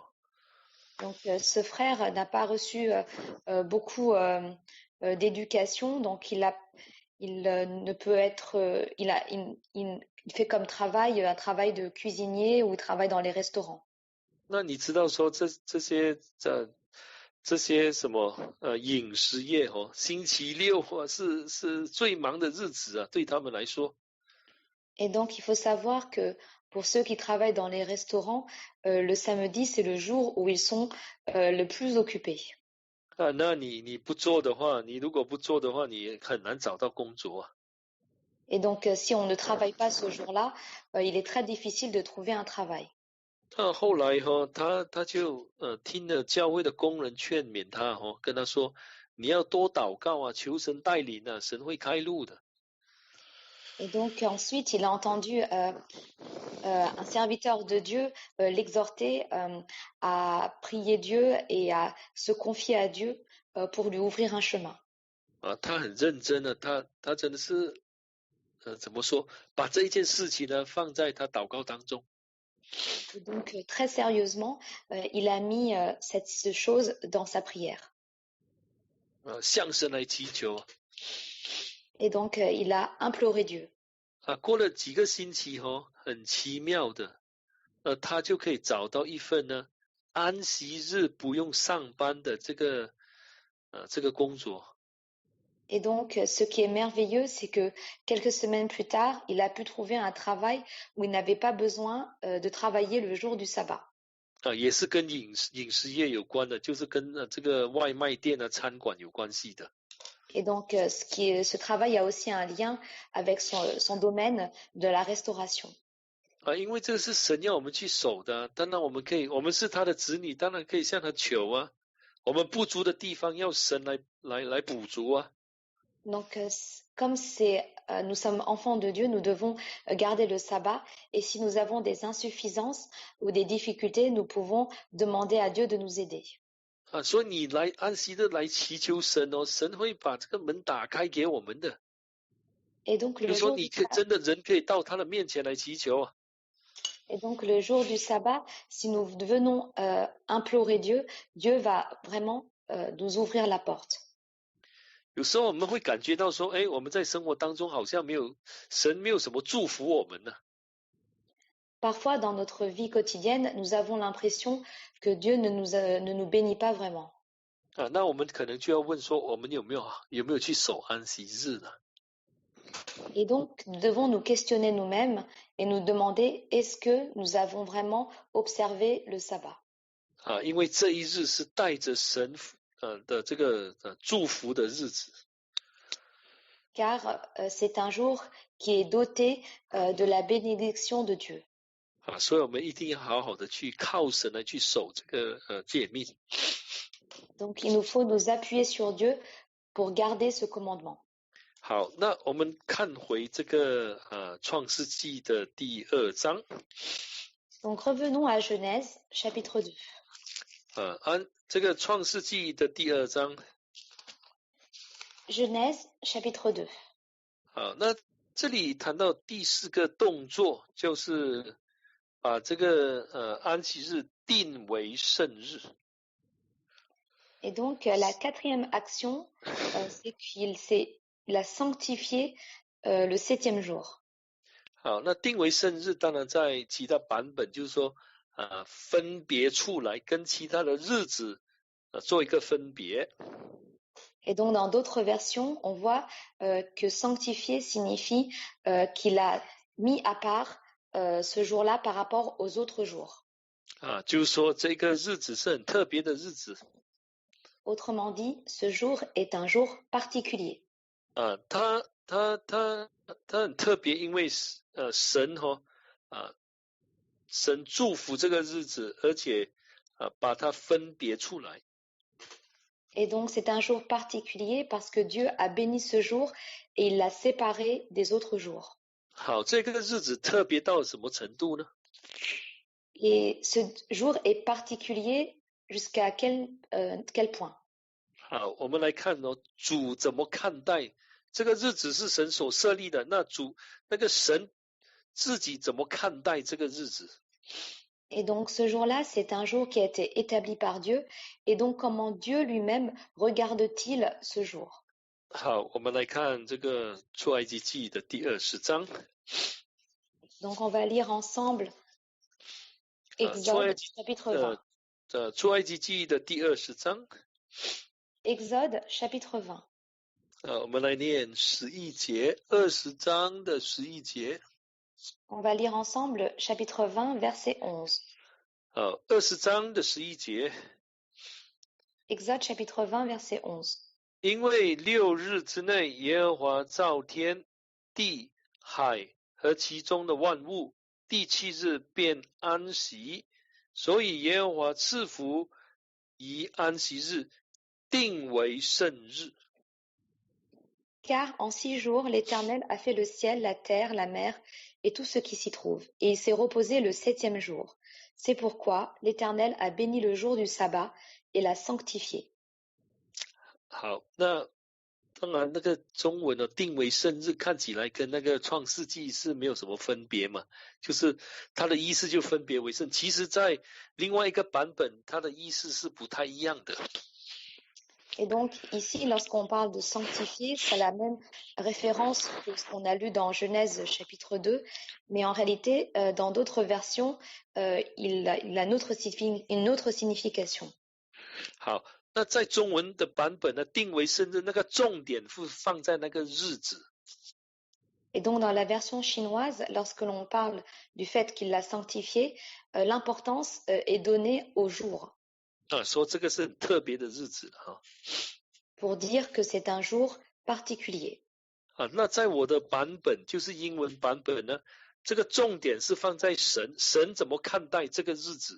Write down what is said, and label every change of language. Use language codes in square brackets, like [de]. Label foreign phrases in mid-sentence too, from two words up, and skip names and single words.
[fr] Donc, ce frère n'a pas reçu beaucoup d'éducation, donc ne peut être, il fait comme travail un travail de cuisinier ou travaille dans les restaurants. [zh] 那你知道说这些什么饮食业哦，星期六是最忙的日子啊，对他们来说。 [fr] Et donc, il faut savoir que pour ceux qui travaillent dans les restaurants, le samedi, c'est le jour où ils sont le plus occupés. [zh] 那你不做的话，你如果不做的话，你很难找到工作啊。 [fr] Et donc, si on ne travaille pas ce jour-là, il est très difficile de trouver un travail. [zh] 那后来他就听了教会的工人劝勉他跟他说，你要多祷告啊，求神带领啊，神会开路的。 [fr] Et donc, ensuite, il a entendu un serviteur de Dieu l'exhorter à prier Dieu et à se confier à Dieu pour lui ouvrir un chemin. [zh] 他很认真的，他真的是怎么说，把这一件事情呢放在他祷告当中。 [fr] Et donc, très sérieusement, il a mis cette chose dans sa prière. [zh] 向神来祈求。 [fr] Et donc, il a imploré Dieu. [zh] 过了几个星期很奇妙的，他就可以找到一份呢安息日不用上班的这个工作。 [fr] Et donc, ce qui est merveilleux, c'est que quelques semaines plus tard, il a pu trouver un travail où il n'avait pas besoin de travailler le jour du sabbat. [zh] 也是跟饮食业有关的，就是跟这个外卖店啊、餐馆有关系的。 [fr] Et donc, ce travail a aussi un lien avec son domaine de la restauration. [zh] 因为这个是神要我们去守的，当然我们是他的子女，当然可以向他求啊。我们不足的地方要神来补足啊。 [fr] Donc, comme nous sommes enfants de Dieu, nous devons garder le sabbat. Et si nous avons des insuffisances ou des difficultés, nous pouvons demander à Dieu de nous aider. [zh] 所以你来安息日来祈求神神会把这个门打开给我们的。 [fr] Et donc, [zh] 就说你真的人可以到他的面前来祈求啊。 [fr] Et donc, le jour du sabbat, si nous venons implorer Dieu, Dieu va vraiment nous ouvrir la porte. [zh] 有时候我们会感觉到说，我们在生活当中好像神没有什么祝福我们呢。 [fr] Parfois, dans notre vie quotidienne, nous avons l'impression que Dieu ne nous bénit pas vraiment. [zh] 那我们可能就要问说，我们有没有去守安息日呢？ [fr] Et donc, nous devons nous questionner nous-mêmes et nous demander est-ce que nous avons vraiment observé le sabbat? [zh] 因为这一日是带着神的这个祝福的日子。 [fr] Car c'est un jour qui est doté de la bénédiction de Dieu. [zh] 所以我们一定要好好的去靠神来去守这个诫命。 [fr] Donc, il nous faut nous appuyer sur Dieu pour garder ce commandement. [zh] 好，那我们看回这个创世纪的第2章。 [fr] Donc, revenons à Genèse, chapitre 2. [zh] 这个创世纪的第2章。 [fr] Genèse, chapitre 2. [zh] 好，那这里谈到第4个动作，就是把这个安息日定为圣日。 [fr] Et donc, la 4e action, c'est qu'il a sanctifié le 7e jour. [zh] 好，那定为圣日，当然在其他版本就是说，分别出来，跟其他的日子做一个分别。 [fr] Et donc, dans d'autres versions, on voit que sanctifier signifie qu'il a mis à part ce jour-là par rapport aux autres jours. [zh] 就是说这个日子是很特别的日子。 [fr] Autrement dit, ce jour est un jour particulier. [zh] 它很特别，因为神神祝福这个日子，而且把它分别出来。 [fr] Et donc, c'est un jour particulier parce que Dieu a béni ce jour et il l'a séparé des autres jours. [zh] 好，这个日子特别到什么程度呢？ [fr] Et ce jour est particulier jusqu'à quel point? [zh] 好，我们来看哦，主怎么看待这个日子是神所设立的，那个神自己怎么看待这个日子？ [fr] Et donc ce jour-là, c'est un jour qui a été établi par Dieu. Et donc comment Dieu lui-même regarde-t-il ce jour? [zh] 好，我们来看这个出埃及记的第20章。 [fr] Donc on va lire ensemble [zh] 出 [fr] Exode [zh] 埃及 [fr] chapitre 20. [zh] 出埃及记的第20章。 [fr] Exode chapitre 20. [zh] 我们来念11节，20章的11节。 [fr] On va lire ensemble chapitre 20, verset 11. [zh] 20 章的11节。 [fr] Exode chapitre 20, verset 11. [zh] 因为6日之内，耶和华造天地海和其中的万物，第7日便安息，所以耶和华赐福以安息日，定为圣日。 [fr] Car en 6 jours, l'Éternel a fait le ciel, la terre, la mer et tout ce qui s'y trouve, et il s'est reposé le 7e jour. C'est pourquoi l'Éternel a béni le jour du sabbat et l'a sanctifié. [zh] 好，那当然那个中文的定为圣日看起来跟那个创世纪是没有什么分别嘛，就是它的意思就分别为圣，其实在另外一个版本它的意思是不太一样的。 [fr] Et donc ici, lorsqu'on parle de sanctifier, c'est la même référence que ce qu'on a lu dans Genèse chapitre 2, mais en réalité, dans d'autres versions, il a une autre signification. [zh] 好，那在中文的版本呢，定为圣日那个重点是放在那个日子。 [fr] Et donc dans la version chinoise, lorsque l'on parle du fait qu'il l'a sanctifié, l'importance est donnée au jour. [zh] 说这个是很特别的日子哈。 [fr] Pour dire que c'est un jour particulier. [zh] 那在我的版本就是英文版本呢，这个重点是放在神怎么看待这个日子。